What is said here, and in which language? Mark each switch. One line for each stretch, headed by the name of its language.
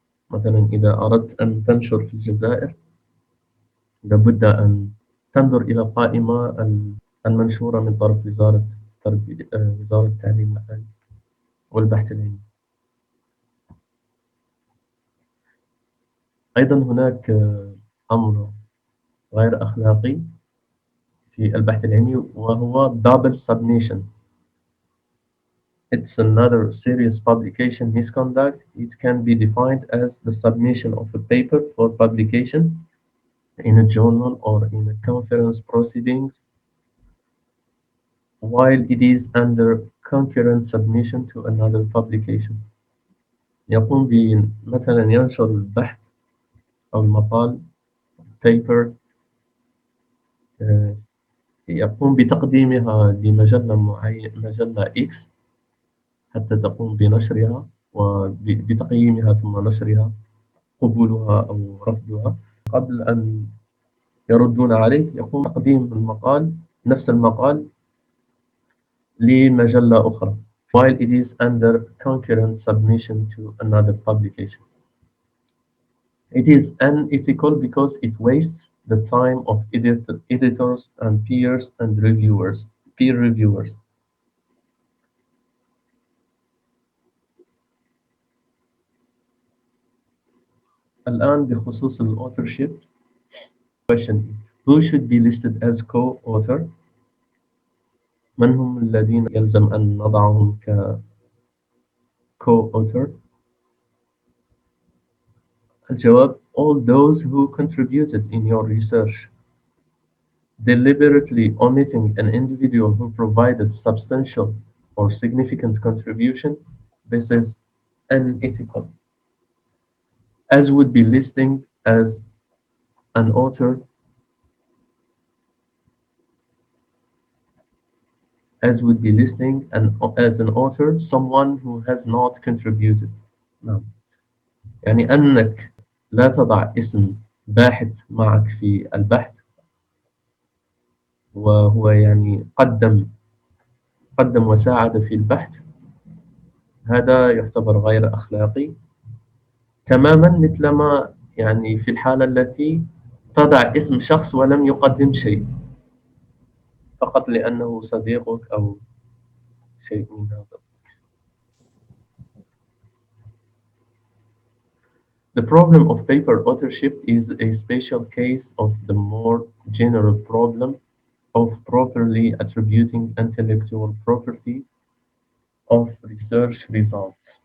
Arabic: مثلا إذا أردت أن تنشر في الجزائر، لابد أن تنظر إلى القائمة المنشورة من طرف وزارة التعليم العالي والبحث العلمي. أيضا هناك أمر غير أخلاقي في البحث العلمي، وهو double submission.
English: It's another serious publication misconduct. It can be defined as the submission of a paper for publication in a journal or in a conference proceedings while it is under concurrent submission to another publication.
Arabic: يقوم مثلا ينشر البحث أو المقال paper، يقوم بتقديمها لمجلة مجلة X حتى تقوم بنشرها وبتقييمها ثم نشرها، قبولها أو رفضها. قبل أن يردون عليه يقوم تقديم نفس المقال لمجلة أخرى
English: while it is under concurrent submission to another publication. It is unethical because it wastes the time of editors and peer reviewers.
Arabic: الآن بخصوص ال
English: authorship question: who should be listed as co-author؟
Arabic: من هم الذين يلزم أن نضعهم ك
English: co-author؟
Arabic: الجواب:
English: all those who contributed in your research. Deliberately omitting an individual who provided substantial or significant contribution, this is unethical, as would be listing as an author as an author someone who has not contributed.
Arabic: نعم. يعني أنك لا تضع اسم باحث معك في البحث وهو يعني قدم وساعد في البحث، هذا يعتبر غير أخلاقي تماما، مثلما يعني في الحالة التي تضع اسم شخص ولم يقدم شيء فقط لأنه صديقك أو شيء من هذا.
English: The problem of paper authorship is a special case of the more general problem of properly attributing intellectual property of research results.